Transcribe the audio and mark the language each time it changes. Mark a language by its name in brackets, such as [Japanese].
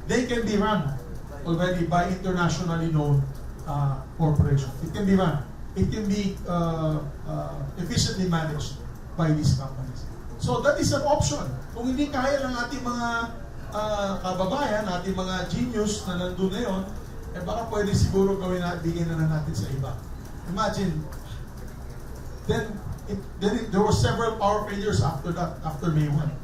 [English] They can be run already by internationally known corporations. It can be run. It can be efficiently managed by these companies. So that is an option. [Filipino] Kung hindi kaya ng ating mga kababayan, ating mga genius na nandun na yun, baka pwede siguro gawin na, bigyan na natin sa iba. [English] Imagine, then there were several power failures after that, after May 1.